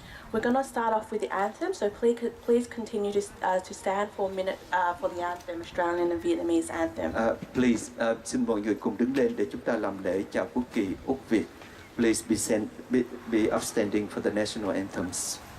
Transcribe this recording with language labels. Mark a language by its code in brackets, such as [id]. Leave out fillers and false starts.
[en] We're going to start off with the anthem, so please continue to stand for a minute for the anthem, Australian and Vietnamese anthem. Please, [vi] xin mọi người cùng đứng lên để chúng ta làm lễ chào quốc kỳ Úc Việt. [en] Please be upstanding for the national anthems.